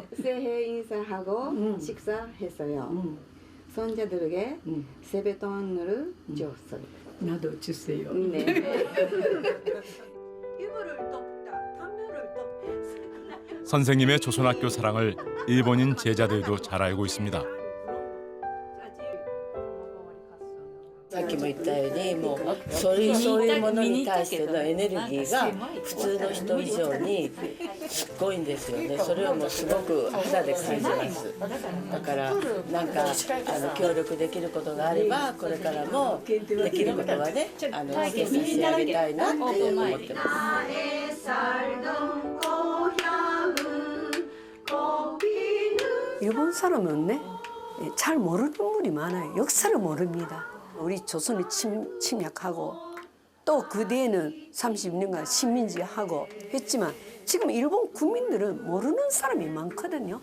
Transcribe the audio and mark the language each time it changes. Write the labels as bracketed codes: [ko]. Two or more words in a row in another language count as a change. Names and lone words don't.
[ko] 새해 인사하고 식사했어요. 손자들에게 세뱃돈을 줬어요. 나도 주세요. 네. 이불을 덮다, 담요를 덮다. 선생님의 조선학교 사랑을 일본인 제자들도 잘 알고 있습니다. [ja] さっきも言ったようにもうそういうものに対してのエネルギーが普通の人以上にすごいんですよね。それをもうすごく肌で感じます。だからなんか協力できることがあればこれからもできることはねして差し上げたいなって思ってます。 [ko] 일본 사람은 잘 모르는 분이 많아요. 역사를 모릅니다. 우리 조선을 침략하고 또 그 뒤에는 30년간 식민지하고 했지만 지금 일본 국민들은 모르는 사람이 많거든요.